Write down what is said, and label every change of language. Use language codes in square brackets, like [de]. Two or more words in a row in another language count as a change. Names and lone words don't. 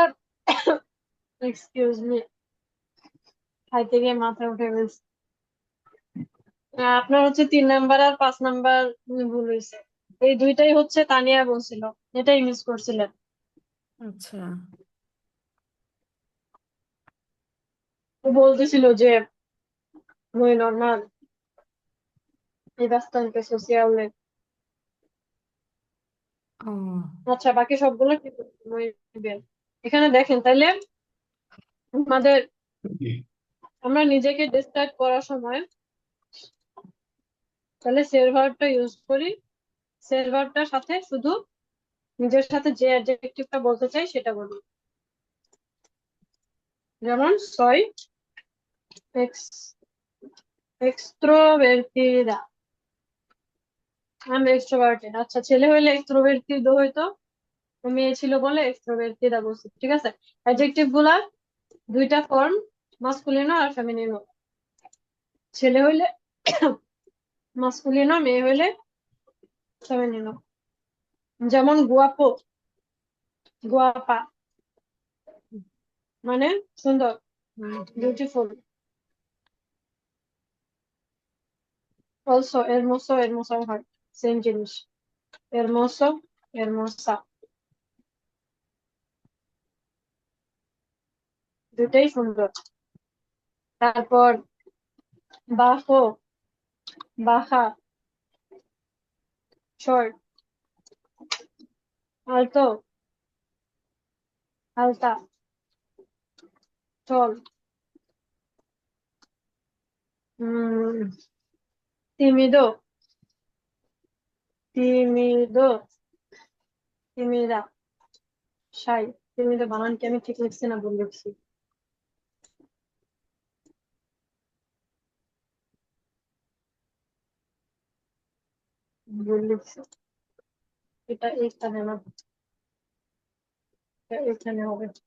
[en] excuse me, [bn] খাইতে গিয়ে মাথা উঠে গেছে। আপনার হচ্ছে 3 নাম্বার আর 5 নাম্বার ভুল হয়েছে। এই দুইটাই হচ্ছে তানিয়া বলছিল, এটাই মিস করছিলেন। আচ্ছা, ও বলতেছিল যে [es] muy normal y bastante sociable. [bn] ও আচ্ছা, বাকি সবগুলো কি [es] muy bien। [bn] এখানে দেখেন তাইলে আমাদের, আমরা নিজেকে ডিসক্রাইব করার সময় তাহলে সেল ভার্বটা ইউজ করি। সেল ভার্বটার সাথে শুধু নিজের সাথে যে অ্যাডজেক্টিভটা বলতে চাই সেটা বলি। [es] যেমন soy ex extrovertida, [bn] আমি এক্সট্রোভার্টেড। আচ্ছা, ছেলে হইলে এক্সট্রোভার্টিড হইতো, মেয়ে ছিল বলে এক্সট্রোভার্টিডা বলছি, ঠিক আছে। অ্যাডজেক্টিভ গুলা দুইটা ফর্ম, মাস্কুলিনো আর ফেমিনিনো। ছেলে হইলে মাস্কুলিনো, মেয়ে হইলে ফেমিনিনো। যেমন [es] guapo, guapa [bn] মানে সুন্দর, বিউটিফুল। অলসো [es] hermoso, hermosa [bn] হয়, সেম জিনিস। [es] hermoso, hermosa, [bn] দুটাই সুন্দর। তারপর [es] bajo, baja, [bn] শর্ট। [es] alto, alta, [bn] টল। [es] tímido, tímido, tímida, [en] shy। [bn] tímido বানান কি আমি ঠিক লিখছি না ভুল লিখছি? ভুল লিখছি, এটা এইখানে না, এটা এখানে হবে।